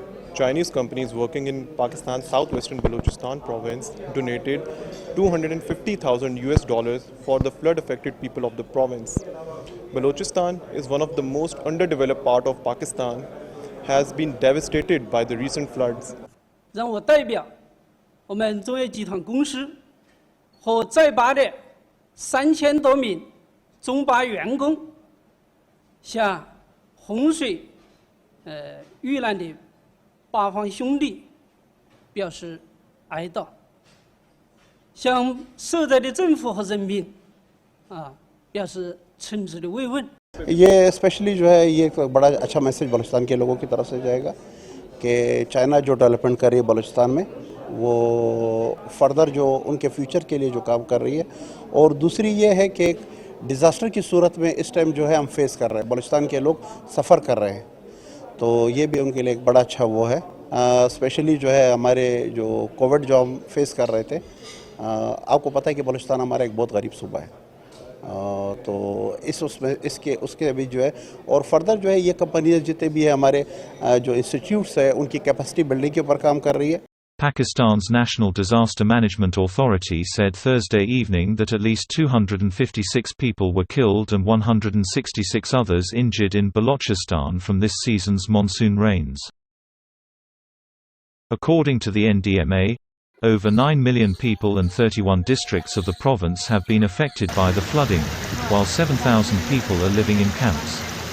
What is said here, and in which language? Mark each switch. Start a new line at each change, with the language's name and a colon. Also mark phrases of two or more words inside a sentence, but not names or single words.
English: Chinese companies working in Pakistan's southwestern Balochistan province donated 250,000 US dollars for the flood-affected people of the province. Balochistan is one of the most underdeveloped part of Pakistan, has been devastated by the recent floods.
Chinese: 让我代表我们中业集团公司和在巴的3000多名中巴员工，向洪水遇难的巴方兄弟表示哀悼，向受灾的政府和人民表示诚挚的慰问。
Urdu: یہ اسپیشلی جو ہے یہ ایک بڑا اچھا میسج بلوچستان کے لوگوں کی طرف سے جائے گا کہ چائنا جو ڈیولپمنٹ کر رہی ہے بلوچستان میں وہ فردر جو ان کے فیوچر کے لیے جو کام کر رہی ہے، اور دوسری یہ ہے کہ ڈیزاسٹر کی صورت میں اس ٹائم جو ہے ہم فیس کر رہے ہیں، بلوچستان کے لوگ سفر کر رہے ہیں، تو یہ بھی ان کے لیے ایک بڑا اچھا وہ ہے. اسپیشلی جو ہے ہمارے جو کووڈ جو ہم فیس کر رہے تھے، آپ کو پتا ہے کہ بلوچستان ہمارا ایک بہت غریب صوبہ ہے، تو اس کے ابھی جو ہے اور فردر جو ہے یہ کمپنیز جتنے بھی ہے ہمارے جو انسٹیٹیوٹس ہے ان کی
English: capacity building
Urdu: کے اوپر کام کر رہی ہے.
English: Pakistan's National Disaster Management Authority said Thursday evening that at least 256 people were killed and 166 others injured in Balochistan from this season's monsoon rains. According to the NDMA, over 9 million people and 31 districts of the province have been affected by the flooding, while 7,000 people are living in camps.